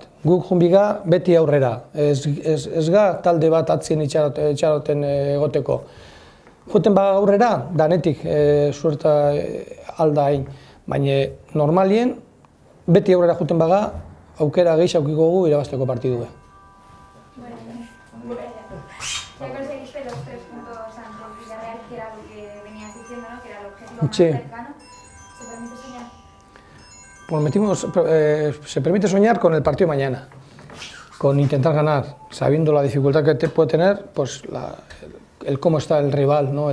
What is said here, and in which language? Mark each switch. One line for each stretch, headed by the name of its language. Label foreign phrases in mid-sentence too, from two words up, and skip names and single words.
Basque: Guk junbiga beti aurrera, ez ga talde bat atzien itxaroten egoteko. Joten baga aurrera, danetik suerta alda hain, baina normalien beti aurrera joten baga, aukera gehiago aukiko gu irabazteko partidue.
Spanish: Ya conseguiste los 3 puntos ante el Villarreal, que era lo que venías diciendo, ¿no? Que era el objetivo más cercano. ¿Se permite soñar? Pues se permite soñar con el partido de mañana, con intentar ganar, sabiendo la dificultad que puede tener, pues el cómo está el rival, ¿no?